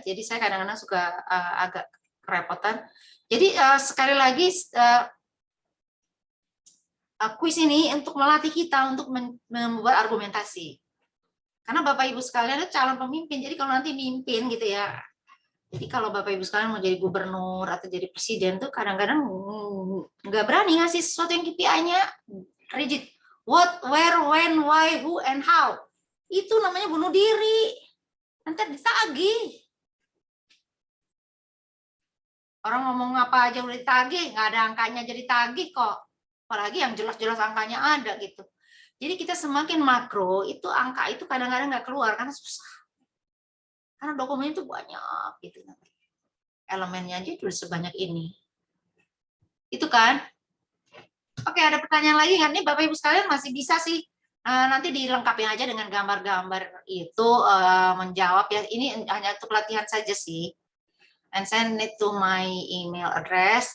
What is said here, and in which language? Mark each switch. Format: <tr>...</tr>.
<id>Jadi saya kadang-kadang suka agak kerepotan. Jadi sekali lagi kuis ini untuk melatih kita untuk membuat argumentasi. Karena Bapak Ibu sekalian itu calon pemimpin. Jadi kalau nanti mimpin gitu ya. Jadi kalau Bapak Ibu sekalian mau jadi gubernur atau jadi presiden tuh kadang-kadang nggak berani ngasih sesuatu yang KPI-nya rigid.</id> <en>What, where, when, why, who, and how.</en> <id>Itu namanya bunuh diri. Nanti ditagih. Orang ngomong apa aja udah ditagih, nggak ada angkanya jadi tagih kok. Apalagi yang jelas-jelas angkanya ada gitu. Jadi kita semakin makro, itu angka itu kadang-kadang nggak keluar karena susah. Karena dokumennya itu banyak gitu. Elemennya aja udah sebanyak ini. Itu kan. Oke, ada pertanyaan lagi nggak nih Bapak Ibu sekalian? Masih bisa sih. Nanti dilengkapi aja dengan gambar-gambar itu menjawab ya. Ini hanya untuk latihan saja sih.</id> <en>And send it to my email address.</en>